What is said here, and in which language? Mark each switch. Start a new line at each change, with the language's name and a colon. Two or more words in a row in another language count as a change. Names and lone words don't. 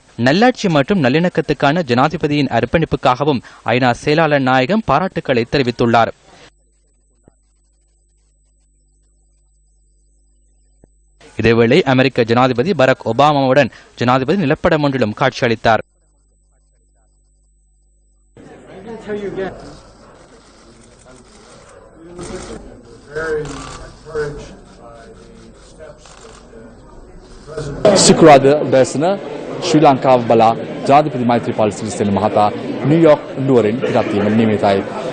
Tamil: நல்லாட்சி மற்றும் நல்லிணக்கத்துக்கான ஜனாதிபதியின் அர்ப்பணிப்புக்காகவும் ஐநா செயலாளர் நாயகம் பாராட்டுக்களை தெரிவித்துள்ளார். இதேவேளை அமெரிக்க ஜனாதிபதி பராக் ஒபாமாவுடன் ஜனாதிபதி நிலப்படம் ஒன்றிலும் காட்சியளித்தார்.
Sinhala: සිකුරාදා උදෑසන ශ්‍රී ලංකාව බලා ජනාධිපති මෛත්‍රීපාල සිරිසේන මහතා නිව්යෝක් නුවරින් පිටත් වීමට නියමිතයි.